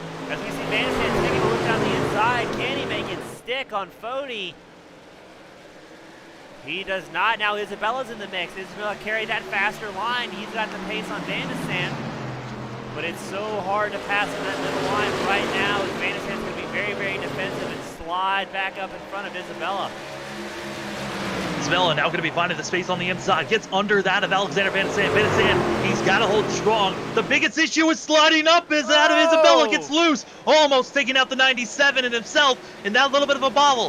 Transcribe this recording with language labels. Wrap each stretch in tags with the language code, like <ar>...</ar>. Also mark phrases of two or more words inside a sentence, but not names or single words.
<en>As we see Van de Sant taking a look down the inside, can he make it stick on Fode? He does not. Now Isabella's in the mix. Isabella carried that faster line. He's got the pace on Van de Sant. But it's so hard to pass on that middle line right now. Van de Sant's going to be very, very defensive and slide back up in front of Isabella. Isabella now going to be finding the space on the inside. Gets under that of Alexander Van de Sant. Van de Sant, he's got to hold strong. The biggest issue is sliding up as that of Isabella gets loose. Almost taking out the 97 in himself in that little bit of a bobble.</en>